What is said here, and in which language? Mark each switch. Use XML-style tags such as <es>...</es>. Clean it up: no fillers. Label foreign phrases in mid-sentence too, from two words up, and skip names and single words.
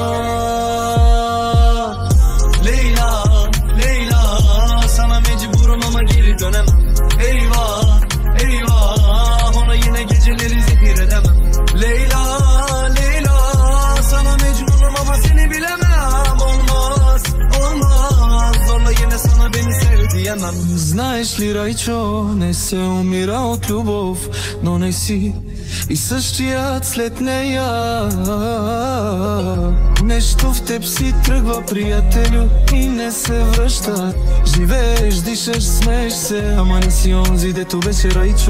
<tr>Leyla, Leyla, sana mecburum ama geri dönemem. Eyvah, eyvah, ona yine geceleri zehir edemem. Leyla, Leyla, sana mecburum ama seni bilemem. Olmaz, olmaz, zorla yine sana beni sev diyemem.</tr> <bg>Знаеш ли, Райчо, не се умира от любов, но не си и същият след нея. Нещо в теб си тръгва, приятелю, и не се връща. Живееш, дишаш, смееш се, ама не си онзи, дето беше Райчо.</bg>